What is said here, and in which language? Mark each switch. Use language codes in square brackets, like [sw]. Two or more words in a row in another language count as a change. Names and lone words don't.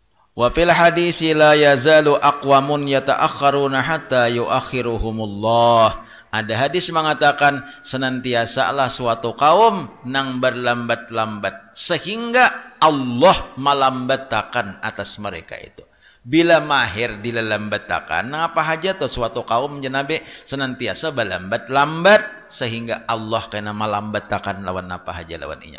[ar] وفي الحديث لا يزال أقوام يتأخرون حتى يؤخرهم الله. [bjn] Ada hadis mengatakan senantiasalah suatu kaum nang berlambat-lambat sehingga Allah melambatakan atas mereka itu. Bila mahir dilambatakan, apa haja tuh suatu kaum Nabi senantiasa berlambat-lambat sehingga Allah kena melambatakan lawan apa haja lawan inya.